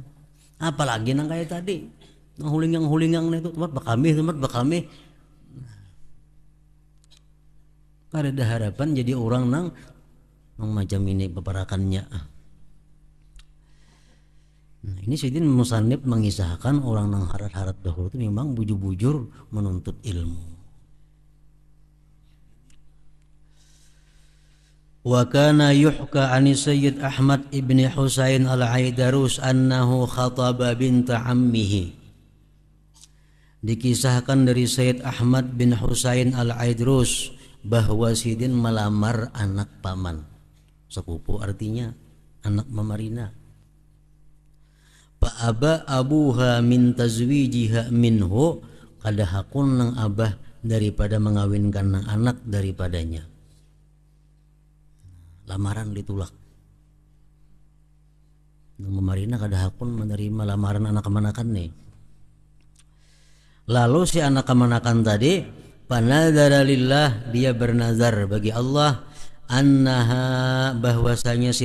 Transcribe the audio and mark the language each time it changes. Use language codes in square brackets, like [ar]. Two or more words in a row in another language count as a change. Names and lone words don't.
[bjn] Apalagi nang kayak tadi nang hulingang itu tempat bakami kada ada harapan jadi orang nang macam ini peperakannya. Nah, ini Sayyidin Musannif mengisahkan orang nang harat-harat dahulu itu memang bujur-bujur menuntut ilmu. [ar] وكان يحكى عن سيد أحمد بن حسين العيدروس أنه خطب بنت عمه. [bjn] Dikisahkan dari Sayyid Ahmad bin Husain al-Aidarus bahwa Sayyidin melamar anak paman. Sepupu artinya anak Mamarina. [ar] فأبى أبوها من تزويجها منه, [bjn] kada hakun nang abah daripada mengawinkan nang anak daripadanya. Lamaran ditolak. Nang Mamarina kada hakun menerima lamaran anak kemanakan nih. Lalu si anak kemanakan tadi [ar] فنذر لله, [bjn] dia bernazar bagi Allah annaha bahwasanya si